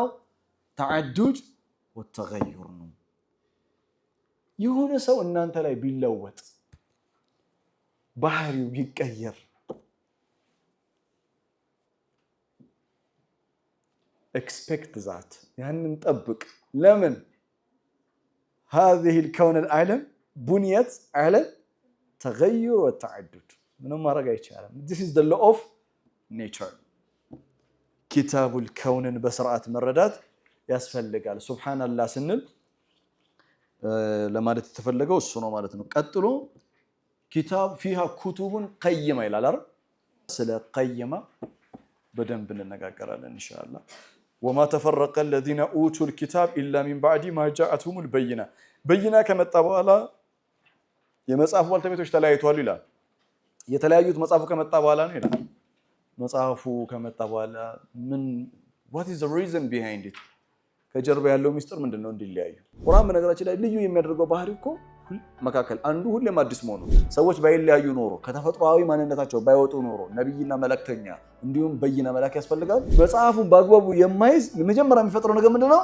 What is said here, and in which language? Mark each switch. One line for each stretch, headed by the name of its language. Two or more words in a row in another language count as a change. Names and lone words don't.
Amharic: ተዓዱድ ወተገዩር ነው። የሆነ ሰው እናንተ ላይ ቢለወጥ ባህሪው ቢቀየር
English: expect that
Amharic: ያንን ጠብቅ። ለምን?
Arabic: هذه الكون العالم بنيت على التغير والتعدد
Amharic: ምንም ማድረግ አይቻልም።
English: this is the law of nature።
Arabic: كتاب الكون
Amharic: በስርዓት መረዳት ያስፈልጋል። ሱብሃንአላህ ስንል ለማለት የተፈለገው እሱ ነው ማለት ነው። ቀጥሎ
Arabic: كتاب فيها كتب قيمة
Amharic: ይላል አይደል? ስለ ቀይማ በደንብ እንነጋገራለን ኢንሻአላህ።
Arabic: وما تفرق الذين اوتوا الكتاب الا من بعد ما جاءتهم البينة።
Amharic: በይና ከመጣ በኋላ የመጽሐፉ ባልተቤቶች ተለያይተዋል ይላል። የተለያዩት መጽሐፉ ከመጣ በኋላ ነው ይላል። መጽሐፉ ከመጣ በኋላ ምን
English: what is the reason behind it?
Amharic: ከጀርባ ያለው ሚስጥር ምንድነው እንዲለያዩ? ቁርአን በነገራችን ላይ ልዩ የሚያደርገው ባህሪ እኮ መካከል አንዱ ሁሌም አዲስ መሆኑ። ሰዎች ባይለያዩ ኖሮ ከተፈጥሯዊ ማንነታቸው ባይወጡ ኖሮ ነብይና መላእክተኛ እንዲሁም በይነ መላእክት ያስፈልጋል። መጽሐፉን በአግባቡ የማይዝ መጀመሪያ የሚፈጥረው ነገር ምንድነው?